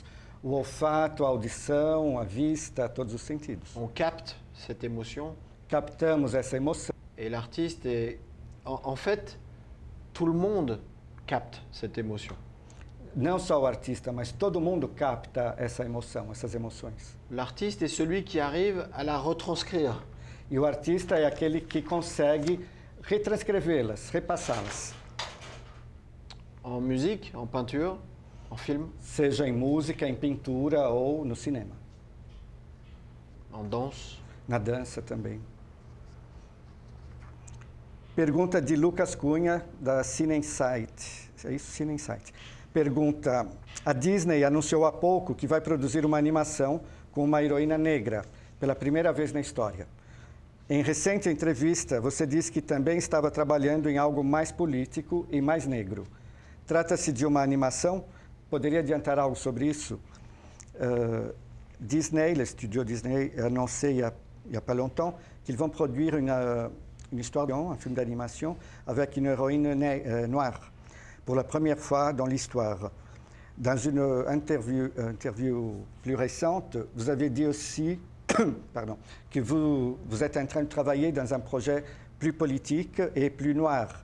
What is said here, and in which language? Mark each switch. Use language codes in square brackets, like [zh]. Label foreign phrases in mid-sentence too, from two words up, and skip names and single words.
[pt] O olfato, a audição, a vista, todos os sentidos. [fr] On capte cette émotion. [pt] Captamos essa emoção. [fr] Et l'artiste est... En fait, tout le monde capte cette émotion. [pt] Não só o artista, mas todo mundo capta essa emoção, essas emoções. [fr] L'artiste est celui qui arrive à la retranscrire. [pt] E o artista é aquele que consegue retranscrevê-las, repassá-las. [fr] En musique, en peinture, en film, [pt] Seja em música, em pintura ou no cinema. [fr] en danse. [pt] Na dança também. Pergunta de Lucas Cunha, da Cine Insight. É isso? Cine Insight. Pergunta: a Disney anunciou há pouco que vai produzir uma animação com uma heroína negra, pela primeira vez na história. Em recente entrevista, você disse que também estava trabalhando em algo mais político e mais negro. Trata-se de uma animação? Poderia adiantar algo sobre isso? [fr] Disney, le studio Disney, a annoncé il y a pas longtemps qu'ils vont produire une histoire, un film d'animation avec une héroïne noire, pour la première fois dans l'histoire. Dans une interview plus récente, vous avez dit aussi pardon, que vous êtes en train de travailler dans un projet plus politique et plus noir.